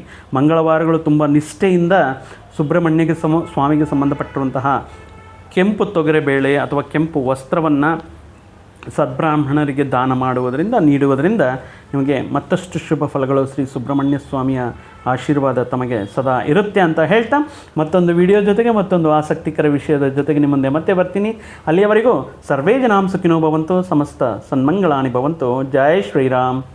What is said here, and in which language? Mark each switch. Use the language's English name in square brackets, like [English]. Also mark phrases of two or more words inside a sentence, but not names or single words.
[Kannada] ಮಂಗಳವಾರಗಳು ತುಂಬ ನಿಷ್ಠೆಯಿಂದ ಸುಬ್ರಹ್ಮಣ್ಯಗೆ ಸ್ವಾಮಿಗೆ ಸಂಬಂಧಪಟ್ಟಿರುವಂತಹ ಕೆಂಪು ತೊಗರೆಬೇಳೆ ಅಥವಾ ಕೆಂಪು ವಸ್ತ್ರವನ್ನು ಸದ್ಬ್ರಾಹ್ಮಣರಿಗೆ ದಾನ ನೀಡುವುದರಿಂದ ನಿಮಗೆ ಮತ್ತಷ್ಟು ಶುಭ ಫಲಗಳು ಶ್ರೀ ಸುಬ್ರಹ್ಮಣ್ಯ ಸ್ವಾಮಿಯ ಆಶೀರ್ವಾದ ತಮಗೆ ಸದಾ ಇರುತ್ತೆ ಅಂತ ಹೇಳ್ತಾ ಮತ್ತೊಂದು ವಿಡಿಯೋ ಜೊತೆಗೆ ಮತ್ತೊಂದು ಆಸಕ್ತಿಕರ ವಿಷಯದ ಜೊತೆಗೆ ನಿಮ್ಮ ಮುಂದೆ ಮತ್ತೆ ಬರ್ತೀನಿ. [Sanskrit] ಅಲ್ಲಿಯವರೆಗೂ ಸರ್ವೇ ಜನಾಂ ಸುಖಿನೋ ಭವಂತು, ಸಮಸ್ತ ಸನ್ಮಂಗಳಾನಿ ಭವಂತು. [Hindi] जय श्रीराम.